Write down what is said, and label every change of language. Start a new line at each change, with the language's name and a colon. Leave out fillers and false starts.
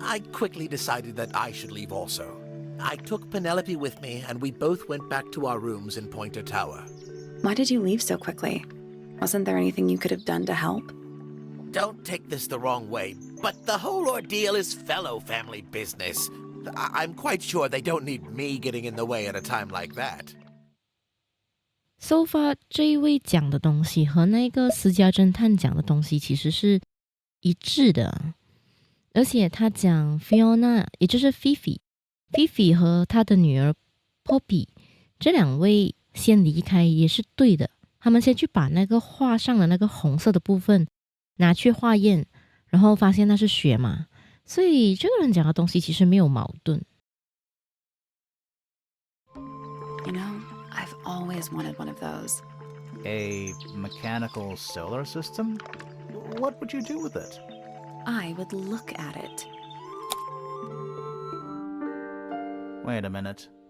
English: I quickly decided that I should leave also. I took Penelope with me, and we both went back to our rooms in Pointer Tower. Why did you leave so quickly? Wasn't there anything you could have done to help? Don't take this the wrong way, but the whole ordeal is fellow family business. I'm quite sure they don't need me getting in the way at a time like that. So far
Chinese: 这一位讲的东西和那个私家侦探讲的东西其实是一致的，而且他讲 Fiona 也就是 Fifi 和他的女儿 Poppy 这两位先离开也是对的，他们先去把那个画上的那个红色的部分拿去化验，然后发现那是血嘛，所以这个人讲的东西其实没有矛盾。
English: You know, I've always wanted one of those. A mechanical solar system? What would you do with it? I would look at it. Wait a minute.